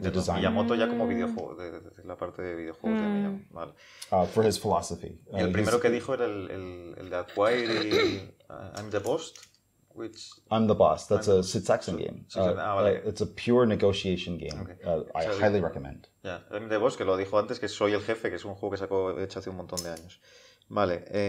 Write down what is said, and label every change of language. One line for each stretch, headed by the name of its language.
Spanish: Miyamoto ya como videojuego, de la parte de videojuegos de Miyamoto. Vale.
English: For his philosophy.
Spanish: Y el primero que dijo era el de Acquire y I'm the Boss, which...
English: I'm the Boss. That's a Sid Sackson game.
Spanish: Vale.
English: It's a pure negotiation game. Okay. I highly recommend. Yeah.
Spanish: I'm the Boss, que lo dijo antes, que Soy el Jefe, que es un juego que sacó hecho hace un montón de años. Vale.